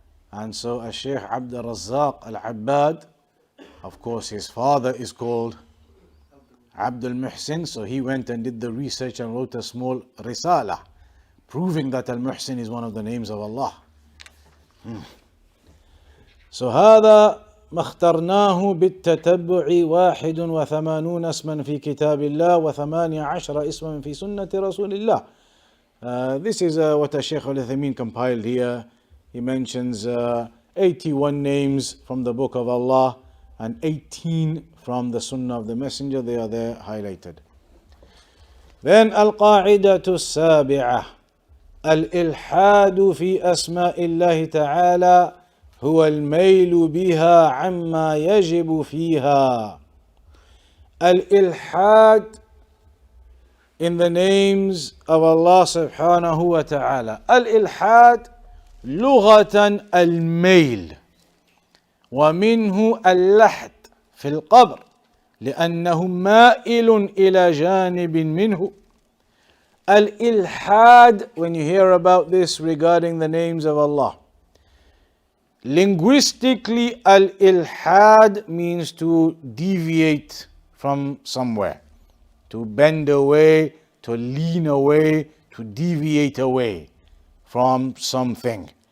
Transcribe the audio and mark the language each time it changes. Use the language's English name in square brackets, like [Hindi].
[English] And so al-Shaykh Abdul Razzaq al-Abbad, of course his father is called Abdul Muhsin, so he went and did the research and wrote a small risala proving that al-Muhsin is one of the names of Allah. [Arabic] So هذا ما اخترناه بالتتبع 81 اسما في كتاب الله و18 اسما في سنة رسول الله. [English] This is what Shaykh al-Uthaymeen compiled here. He mentions 81 names from the Book of Allah and 18 from the Sunnah of the Messenger. They are there highlighted. [Arabic] Then القاعدة السابعة الإلحاد في أسماء الله تعالى هو الميل بها عما يجب فيها. [English] Al-Ilhad in the names of Allah subhanahu wa ta'ala. [Arabic] Al-Ilhad لغة الميل ومنه اللحد في القبر لأنه مائل إلى جانب منه. [English] Al-Ilhad, when you hear about this regarding the names of Allah, linguistically, al-ilhad means to deviate from somewhere, to bend away, to lean away, to deviate away from something.